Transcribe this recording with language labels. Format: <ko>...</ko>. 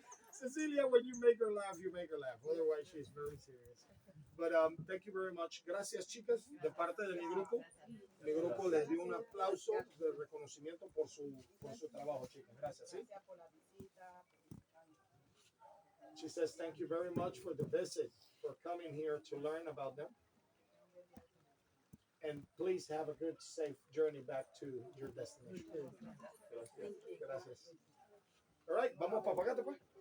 <en>Cecilia, when you make her laugh, you make her laugh. Otherwise, she's very serious. But thank you very much.</en> <es>Gracias, chicas, de parte de mi grupo. Mi grupo les dio un aplauso de reconocimiento por su trabajo, chicas. Gracias, ¿sí?</es> <en>She says thank you very much for the visit, for coming here to learn about them. And please have a good, safe journey back to your destination.</en> <es>Gracias. Gracias.</es> <en>All right,</en> <es>vamos para Pagata, pues.</es>